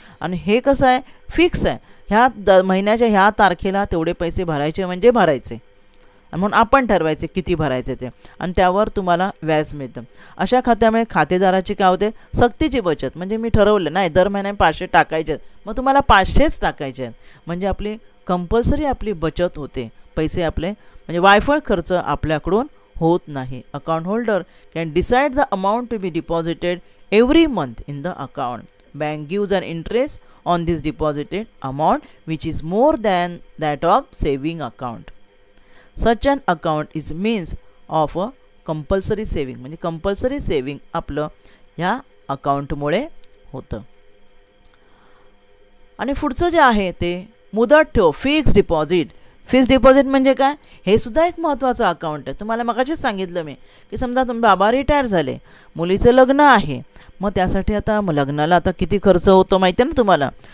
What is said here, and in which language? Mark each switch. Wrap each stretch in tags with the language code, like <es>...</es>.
<mr>आणि हे कसं आहे, फिक्स आहे. ह्या महिन्याच्या ह्या तारखेला तेवढे पैसे भरायचे म्हणजे भरायचे, म्हणून आपण ठरवायचे किती भरायचे ते, आणि त्यावर तुम्हाला व्याज मिळतं. अशा खात्यामुळे खातेदाराची काय होते, सक्तीची बचत. म्हणजे मी ठरवलं नाही दर महिन्याने 500 टाकायचे आहेत, मग तुम्हाला 500च टाकायचे आहेत. म्हणजे आपली कंपल्सरी आपली बचत होते. पैसे आपले म्हणजे वायफळ खर्च आपल्याकडून होत नाही.</mr> <en>Account holder can decide the amount to be deposited every month in the account. Bank gives an interest on this deposited amount which is more than that of saving account. Such an account is means of a compulsory saving.</en> <mr>म्हणजे compulsory saving आपलं ह्या अकाउंटमुळे होतं. आणि पुढचं जे आहे ते मुदत ठेव, फिक्स डिपॉझिट. फिक्स डिपॉझिट म्हणजे काय, हे सुद्धा एक महत्त्वाचं अकाउंट आहे. तुम्हाला मगाशीच सांगितलं मी की समजा तुम्ही बाबा रिटायर झाले, मुलीचं लग्न आहे, मग त्यासाठी आता लग्नाला आता किती खर्च होतो माहिती आहे ना तुम्हाला.</mr>